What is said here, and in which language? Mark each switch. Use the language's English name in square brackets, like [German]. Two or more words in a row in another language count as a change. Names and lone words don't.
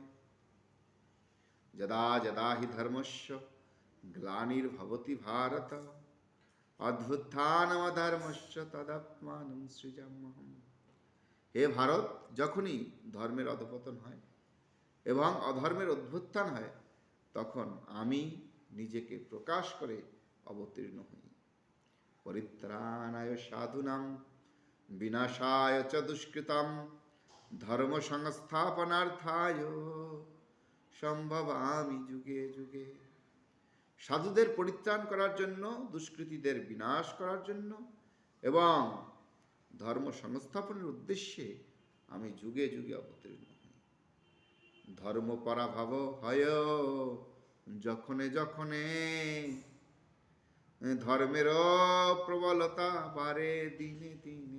[Sanskrit] যদা যদা হি ধর্মস্য গ্লানির্ভবতি ভারত, অভ্যুত্থানমধর্মস্য তদাত্মানং সৃজাম্যহম। [Bangla] হে ভারত, যখনই ধর্মের অধঃপতন হয় এবং অধর্মের অভ্যুত্থান হয়, তখন আমি নিজেকে প্রকাশ করে অবতীর্ণ হই। [Sanskrit] পরিত্রাণায় সাধুনাং বিনাশায় চ দুষ্কৃতাম, ধর্ম সংস্থাপনার্থায় সম্ভবামি যুগে যুগে। [Bangla] সাধুদের পরিত্রাণ করার জন্য, দুষ্কৃতীদের বিনাশ করার জন্য এবং ধর্ম সংস্থাপনের উদ্দেশ্যে আমি যুগে যুগে অবতীর্ণ হই। ধর্ম পরাভাব হয় যখনে যখনে, ধর্মের প্রবলতা বাড়ে দিনে দিনে।